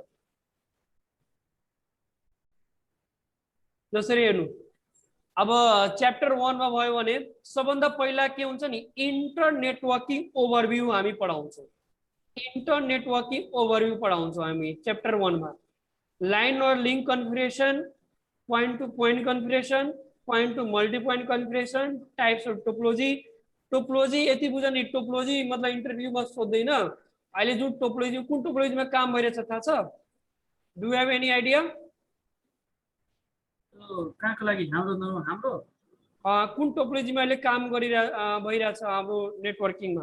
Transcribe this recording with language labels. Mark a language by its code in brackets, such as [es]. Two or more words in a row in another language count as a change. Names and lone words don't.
[ne] जसरी हेर्नु अब च्याप्टर 1 मा भयो भने सबभन्दा पहिला के हुन्छ नि [en] inter networking overview [ne] हामी पढाउँछौँ। [en] inter networking overview [ne] पढ़ाउँछौँ हामी च्याप्टर 1 मा। [en] line और link configuration, point to point configuration, point to multi point configuration, types of topology। [ne] टोपोलॉजी यति बुझ नि, टोपोलॉजी मतलब इन्टरभ्यूमा सोध्दैन अहिले जुन टोपोलॉजी कुन टोपोलॉजीमा काम भइरहेछ थाहा छ? [en] do you have any idea? [ne] कहाँको लागि? हाम्रो कुन टोपोलॉजीमा अहिले काम भइरहेछ हाम्रो नेटवर्किङमा?